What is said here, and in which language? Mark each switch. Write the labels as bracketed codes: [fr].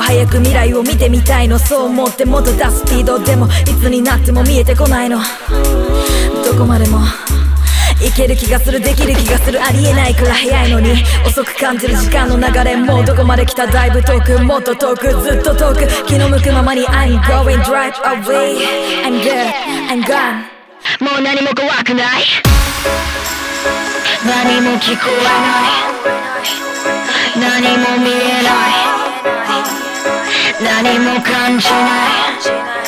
[ja] 早く未来を見てみたいの。そう思って元出すスピード。でもいつになっても見えてこないの。どこまでも行ける気がする、できる気がする。ありえないくらい早いのに遅く感じる時間の流れ。もうどこまで来た、だいぶ遠く、もっと遠く、ずっと遠く。気の向くままに [en] I'm going drive away。 I'm good I'm gone。 [ja] もう何も怖くない、何も聞こえない、何も見えない、何も感じない。